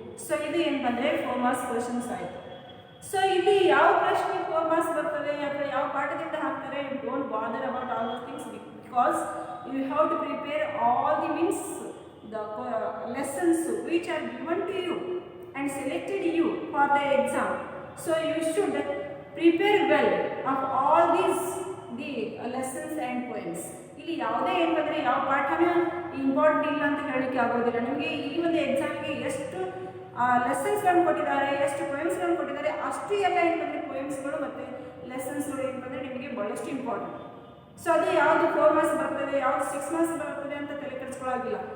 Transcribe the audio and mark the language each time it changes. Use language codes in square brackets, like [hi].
[kn] So ಇದು ಏನಂದರೆ 4 marks questions ಆಯಿತು. ಸೊ ಇಲ್ಲಿ ಯಾವ ಪ್ರಶ್ನೆ 4 ಮಾರ್ಕ್ಸ್ ಬರ್ತದೆ ಅಥವಾ ಯಾವ ಪಾಠದಿಂದ ಹಾಕ್ತಾರೆ, [en] Don't bother about all those things because you have to prepare all the means the lessons which are given to you and selected you for the exam. So you should prepare well of all these the lessons and poems. [kn] ಇಲ್ಲಿ ಯಾವುದೇ ಏನಂದರೆ ಯಾವ ಪಾಠನೂ important ಇಲ್ಲ ಅಂತ ಹೇಳಲಿಕ್ಕೆ ಆಗೋದಿಲ್ಲ. ನಿಮಗೆ ಈ ಒಂದು ಎಕ್ಸಾಮಿಗೆ ಎಷ್ಟು ಲೆಸನ್ಸ್ಗಳನ್ನು ಕೊಟ್ಟಿದ್ದಾರೆ, ಎಷ್ಟು ಪೊಯಮ್ಸ್ಗಳನ್ನು ಕೊಟ್ಟಿದ್ದಾರೆ, ಅಷ್ಟು ಎಲ್ಲ ಏನಂದರೆ ಪೊಯಮ್ಸ್ಗಳು ಮತ್ತು ಲೆಸನ್ಸ್ಗಳು ಏನಂದರೆ ನಿಮಗೆ ಭಾಳಷ್ಟು ಇಂಪಾರ್ಟೆಂಟ್. ಸೊ ಅದು ಯಾವುದು 4 ಮಾರ್ಕ್ಸ್ ಬರ್ತದೆ, ಯಾವುದು 6 ಮಾರ್ಕ್ಸ್ ಬರ್ತದೆ ಅಂತ ತಲೆ ಕೆಡಿಸ್ಕೊಳ್ಳೋದಿಲ್ಲ.